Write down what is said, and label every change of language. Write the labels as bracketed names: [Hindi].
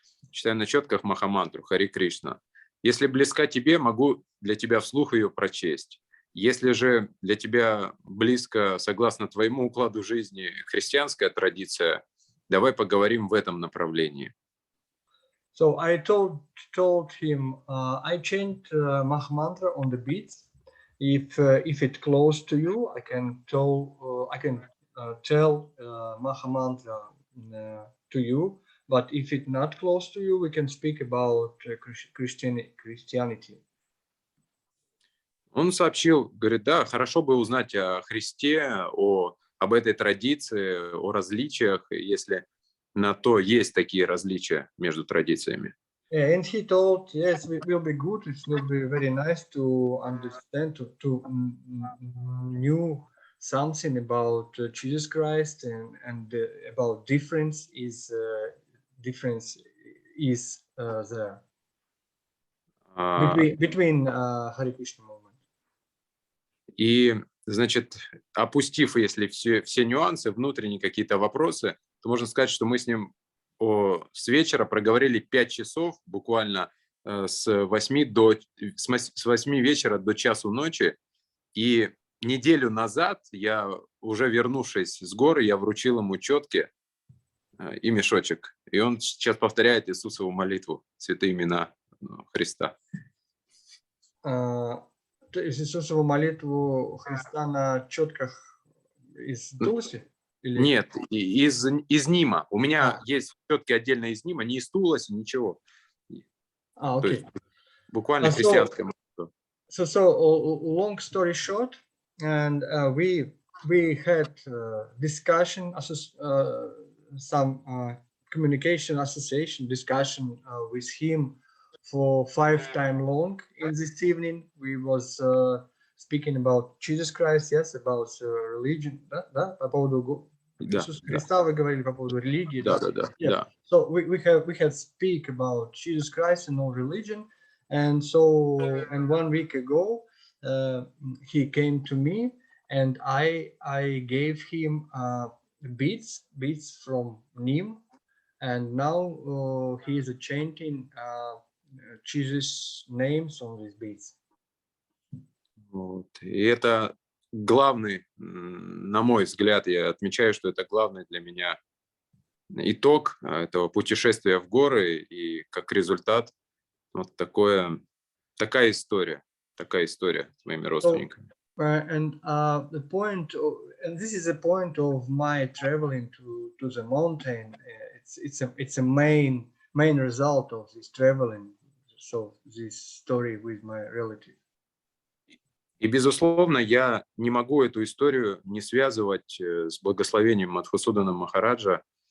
[Russian] Читаю на четках Махамантру, Хари Кришна. Если близка тебе, могу для тебя вслух ее прочесть. Если же для тебя близко, согласно твоему укладу жизни, христианская традиция, давай поговорим в этом направлении. [English] So I told him I chant Mahamantra on the beats. If it close to you, I can tell Mahamantra to you. But if it not close to you, we can speak about Christianity. [Russian] Он сообщил, говорит, да, хорошо бы узнать о Христе, об этой традиции, о различиях, если на то есть такие различия между традициями. [English] Yeah, and he told, yes, it will be good. It will be very nice to understand, to know something about Jesus Christ and about difference is there between Hare Krishna movement. [Russian] И, значит, опустив, если все нюансы, внутренние какие-то вопросы, то можно сказать, что мы с ним с вечера проговорили 5 часов, буквально с 8 вечера до часу ночи. И неделю назад, я уже вернувшись с горы, я вручил ему четки и мешочек. И он сейчас повторяет Иисусову молитву, святые имена Христа. Иисусову молитву Христа на четках из Тулси? Нет, из Нима. У меня есть четки отдельно из Нима, не из Тулси, ничего. То есть буквально христианская молитва. [English] So long story short, and we had discussion, some communication association discussion with him for 5 times long. In this evening, we was speaking about Jesus Christ, yes, about religion, [Russian] да, по поводу Иисуса Христа вы говорили по поводу религии. Да. [English] So we had speak about Jesus Christ and all religion, and 1 week ago he came to me and I gave him beads from Nim, and now he is chanting Jesus names on these beads. [Russian] Вот. И это главный, на мой взгляд, я отмечаю, что это главный для меня итог этого путешествия в горы, и как результат вот такая история с моими родственниками. [English] And the point, and this is the point of my traveling to the mountain. It's a main result of this traveling. So this story with my relative. [Russian] И, безусловно, я не могу эту историю не связывать с благословением Мадхусуданом Махараджа.